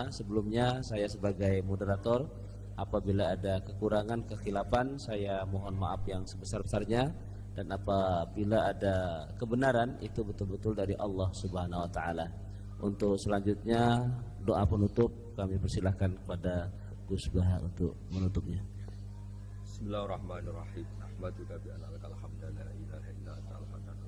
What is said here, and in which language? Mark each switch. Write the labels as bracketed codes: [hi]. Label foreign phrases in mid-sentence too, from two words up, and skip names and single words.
[id] Sebelumnya saya sebagai moderator, apabila ada kekurangan, kekhilafan, saya mohon maaf yang sebesar-besarnya, dan apabila ada kebenaran itu betul-betul dari Allah [ar] سبحانه وتعالى. [id] Untuk selanjutnya doa penutup kami persilahkan kepada Gus Bahar untuk menutupnya. [ar] Bismillahirrahmanirrahim. أحمدك بأن لك الحمد لا إله إلا أنت